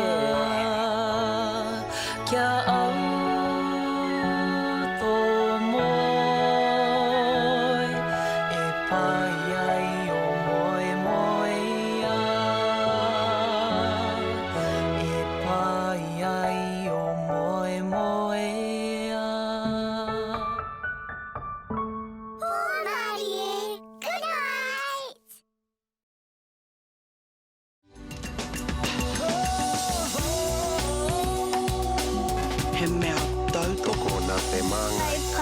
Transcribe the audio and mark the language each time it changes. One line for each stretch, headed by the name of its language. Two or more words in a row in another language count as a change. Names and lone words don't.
Māori: Kia au tō moe e pai ai o moe moe a. E pai ai o moe moe a.
English: Good night!
Māori: He mea tautoko nā te manga